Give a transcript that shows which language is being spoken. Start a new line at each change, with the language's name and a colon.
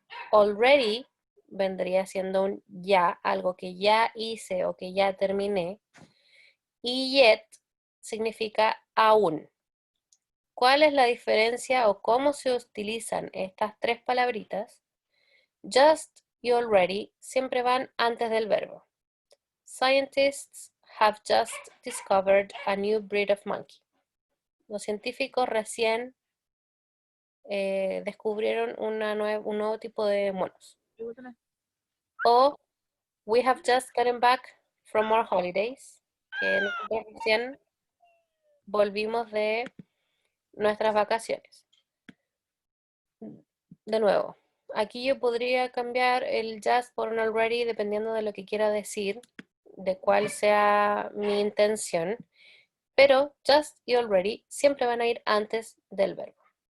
Spanish: Already vendría siendo un ya, algo que ya hice o que ya terminé. Y yet significa aún. ¿Cuál es la diferencia o cómo se utilizan estas tres palabritas? Just y already siempre van antes del verbo.
English: Scientists have just discovered a new breed of monkey.
Spanish: Los científicos recién descubrieron un nuevo tipo de monos.
English: O we have just gotten back from our holidays.
Spanish: Que nosotros recién volvimos de nuestras vacaciones. De nuevo, aquí yo podría cambiar el just por un already dependiendo de lo que quiera decir. de cuál sea mi intención, pero just y already siempre van a ir antes del verbo.